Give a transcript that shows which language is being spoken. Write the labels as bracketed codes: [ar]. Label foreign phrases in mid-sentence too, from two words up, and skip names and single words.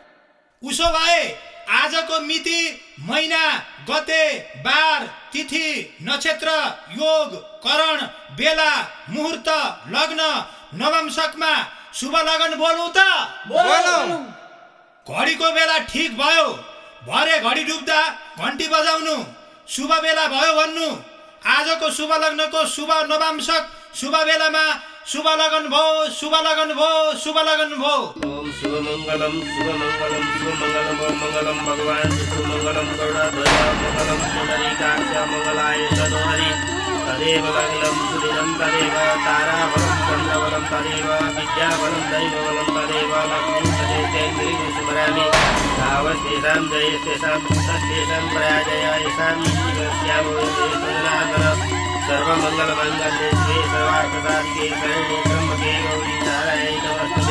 [ne] उसो भए आजको मिति, महिना, गते, बार, तिथि, नक्षत्र, योग, करण, बेला, मुहूर्त, लग्न, नवमशकमा शुभ लगन बोलौँ त? बोलौँ। घडीको बेला ठिक भयो, भरे घडी डुब्दा घन्टी बजाउनु, शुभ बेला भयो भन्नु। आजको शुभ लग्नको शुभ नवांशक शुभ बेलामा शुभ लगन भो, शुभ लगन भो, शुभ लगन भो। [sa] ओम शुभ मंगलम शुभ मंगलम शुभ मंगलम ओम मंगलम भगवान शुभ मंगलम गरुड़ध्वज मंगलम पुंडरीकाक्ष मंगलाय तनोहरि तदेव लग्नं सुदिनं तदेव ताराबलं चन्द्रबलं तदेव विद्याबलं दैवबलं तदेव लक्ष्मीं तदेव स्मरामि तावस्तेषां जयस्तेषां पुत्रस्तेषां प्रयाजय येषां जीवस्यामो सजनार्दन सर्वमंगलमंगल्ये शिवे सर्वार्थसाधिके शरण्ये त्र्यंबके गौरी नारायणी नमस्ते।